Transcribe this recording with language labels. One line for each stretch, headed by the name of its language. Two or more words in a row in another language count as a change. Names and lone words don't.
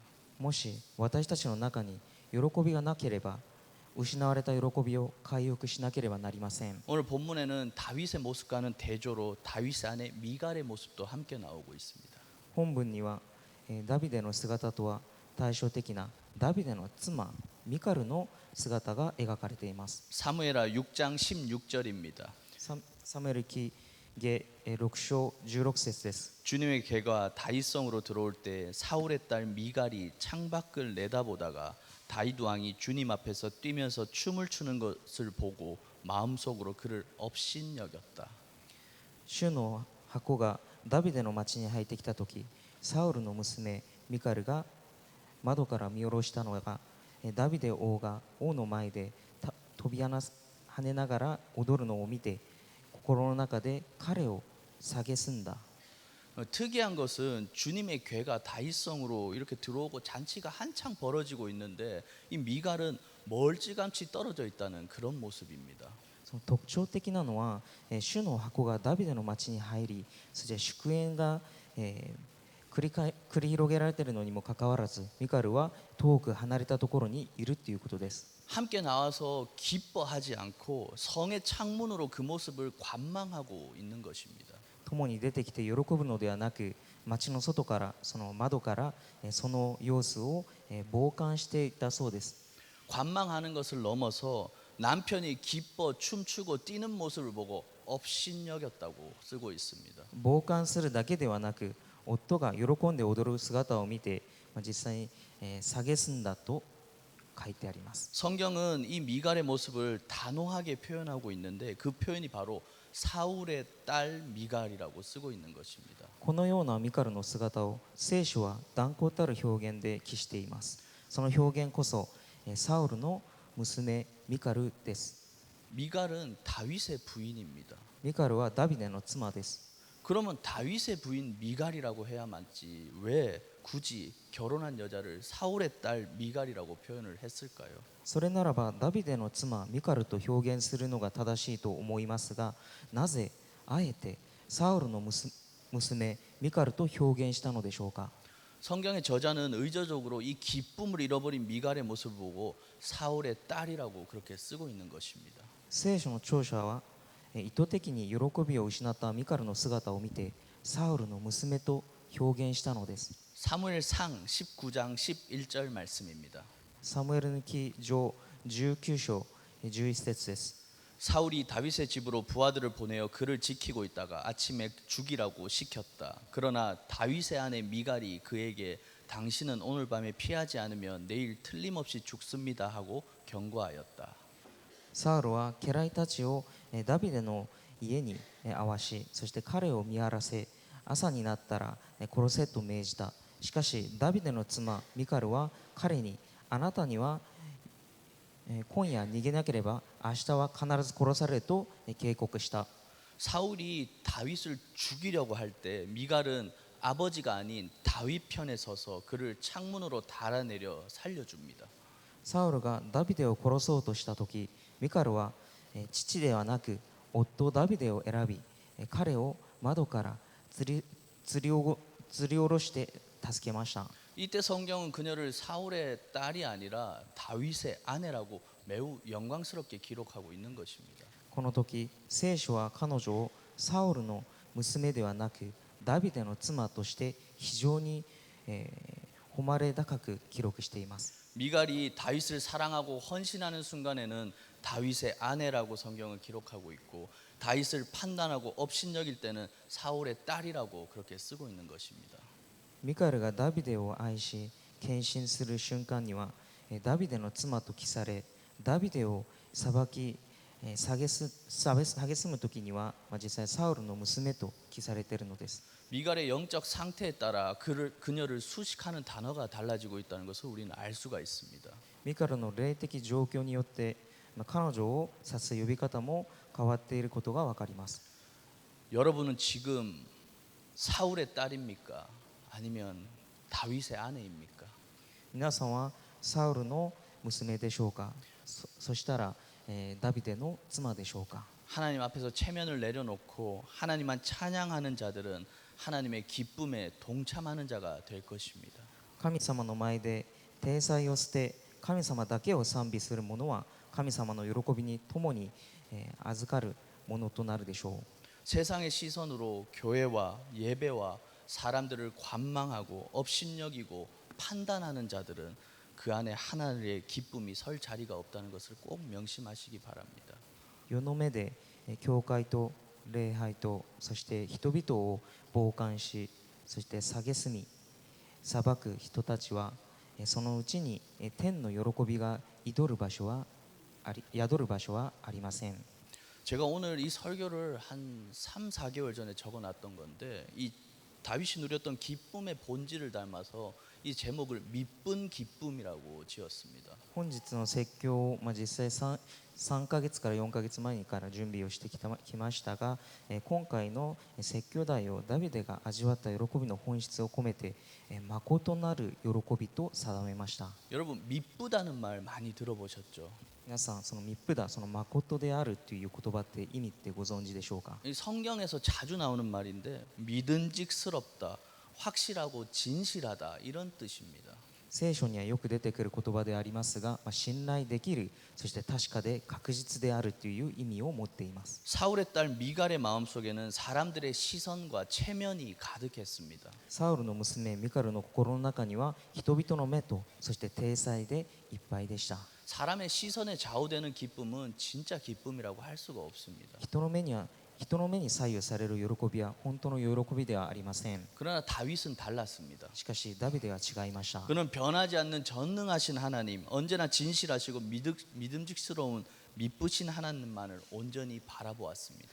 Japanese: もし私たちの中に喜びがなければ失われた喜びを回復しなければなりません。
Korean: 오늘 본문에는 다윗의 모습과는 대조로 다윗 안에 미갈의 모습도 함께 나오고 있습니다.
Japanese: 本文にはダビデの姿とは対照的なダビデの妻ミカルの姿が描かれています。
Korean: 사무엘하 6장 16절입니다.
Japanese: サムエル記下6章16節です。
Korean: 주님의 개가 다윗성으로 들어올 때 사울의 딸 미갈이 창밖을 내다보다가 다윗 왕이 주님 앞에서 뛰면서 춤을 추는 것을 보고 마음속으로 그를 업신여겼다.
Japanese: 主の箱がダビデの町に入ってきた時、サウルの娘ミカルが窓から見下ろしたのがダビデ王が王の前で飛び跳ねながら踊るのを見て、心の中で彼を蔑んだ。
Korean: 특이한 것은 주님의 괴가 다윗성으로 이렇게 들어오고 잔치가 한창 벌어지고 있는데 이 미갈은 멀찌감치 떨어져 있다는 그런 모습입니다.
Japanese: その特徴的なのは、主の箱がダビデの町に入り、そして祝宴が、繰り広げられているのにもかかわらず、ミカルは遠く離れたところにいるということです。
Korean: 함께 나와서 기뻐하지 않고 성의 창문으로 그 모습을 관망하고 있는 것입니다.
Japanese: 共に出てきて喜ぶのではなく、町の外からその窓からその様子を傍観していたそうです。
Korean: 관망하는 것을 넘어서 남편이 기뻐 춤추고 뛰는 모습을 보고 업신여겼다고 쓰고 있습니다.
Japanese: 傍観するだけではなく、夫が喜んで踊る姿を見て、実際に蔑んだと書いてあります。
Korean: 성경은 이 미갈의 모습을 단호하게 표현하고 있는데 그 표현이 바로 사울의 딸 미갈이라고 쓰고 있는 것입니다.
Japanese: このようなミカルの姿を聖書は断固たる表現で記しています。その表現こそサウルの娘ミカルです。
Korean: 미갈은 다윗의 부인입니다.
Japanese: ミカルはダビデの妻です。
Korean: 그러면 다윗의 부인 미갈이라고 해야 맞지 왜 굳이 결혼한 여자를 사울의 딸 미갈이라고 표현을 했을까요?
Japanese: それならばダビデの妻ミカルと表現するのが正しいと思いますが、なぜあえてサウルの娘ミカルと表現したのでしょうか。
Korean: 성경의 저자는 의도적으로 이 기쁨을 잃어버린 미갈의 모습을 보고 사울의 딸이라고 그렇게 쓰고 있는 것입니다.
Japanese: 聖書の著者は意図的に喜びを失ったミカルの姿を見てサウルの娘と表現したのです。
Korean: 사무엘상 19장 11절 말씀입니다.
Japanese: サムエルの記上19章11節です。
Korean: 사울이 다윗의 집으로 부하들을 보내어 그를 지키고 있다가 아침에 죽이라고 시켰다. 그러나 다윗의 아내 미갈이 그에게 당신은 오늘 밤에 피하지 않으면 내일 틀림없이 죽습니다 하고 경고하였다.
Japanese: サウルは家来たちをダビデの家に会わし、そして彼を見張らせ、朝になったら殺せと命じた。しかしダビデの妻ミカルは彼に、あなたには今夜逃げなければ明日は必ず殺されると警告した。
Korean: 사울이 다윗을 죽이려고 할 때 미갈은 아버지가 아닌 다윗 편에 서서 그를 창문으로 달아내려 살려줍니다.
Japanese: サウルがダビデを殺そうとした時、ミカルは父ではなく夫ダビデを選び、彼を窓から吊り下ろして助けました。
Korean: 이때 성경은 그녀를 사울의 딸이 아니라 다윗의 아내라고 매우 영광스럽게 기록하고 있는 것입니다.
Japanese: この時聖書は彼女をサウルの娘ではなくダビデの妻として非常に誉れ高く記録しています。
Korean: 미갈이 다윗을 사랑하고 헌신하는 순간에는 다윗의 아내라고 성경은 기록하고 있고 다윗을 판단하고 업신여길 때는 사울의 딸이라고 그렇게 쓰고 있는 것입니다.
Japanese: ミカルがダビデを愛し献身する瞬間にはダビデの妻と記され、ダビデを裁き蔑む時には実際サウルの娘と記されているのです。
Korean: 미갈의 영적 상태에 따라 그녀를 수식하는 단어가 달라지고 있다는 것을 우리는 알 수가 있습니다.
Japanese: ミカルの霊的状況によって彼女を指す呼び方も変わっていることが分かります。
Korean: 여러분은 지금 사울의 딸입니까? 아니면 다윗의 아내입니까?
Japanese: 皆さんはサウルの娘でしょうか。そしたらダビデの妻でしょうか。
Korean: 하나님 앞에서 체면을 내려놓고 하나님만 찬양하는 자들은 하나님의 기쁨에 동참하는 자가 될 것입니다.
Japanese: 神様の前で体裁を捨て神様だけを賛美する者は神様の喜びに共に預かるものとなるでしょう。
Korean: 세상의 시선으로 교회와 예배와 사람들을 관망하고 업신여기고 판단하는 자들은 그 안에 하나님의 기쁨이 설 자리가 없다는 것을 꼭 명심하시기 바랍니다.
Japanese: 世の目で教会と礼拝とそして人々を傍観し、そして蔑み裁く人たちはそのうちに天の喜びが宿る場所はありません。
Korean: 제가 오늘 이 설교를 한 3, 4개월 전에 적어놨던 건데 이 다윗이 누렸던 기쁨의 본질을 닮아서 이 제목을 미쁜 기쁨이라고 지었습니다.
Japanese: 本日の説教を、実際3ヶ月から4ヶ月前から準備をしてきましたが、今回の説教題をダビデが味わった喜びの本質を込めて誠なる喜びと定めました。
Korean: 여러분 미쁘다는 말 많이 들어보셨죠?
Japanese: 皆さんそのミップだ、その誠であるという言葉って意味ってご存知でしょうか。
Korean: 이 성경에서 자주 나오는 말인데 믿음직스럽다, 확실하고 진실하다 이런 뜻입니다.
Japanese: 聖書にはよく出てくる言葉でありますが、信頼できる、そして確かで確実であるという意味を持っています。
Korean: 사울의 딸 미갈의 마음속에는 사람들의 시선과 체면이 가득했습니다.
Japanese: サウルの娘ミカルの心の中には人々の目とそして体裁でいっぱいでした。
Korean: 사람의 시선에 좌우되는 기쁨은 진짜 기쁨이라고 할 수가 없습니다.
Japanese: 人の目に左右される喜びは本当の喜びではありません。
Korean: 그러나 다윗은 달랐습니다.
Japanese: しかしダビデは違いました。
Korean: 그는 변하지 않는 전능하신 하나님, 언제나 진실하시고 믿음직스러운 미쁘신 하나님만을 온전히 바라보았습니다.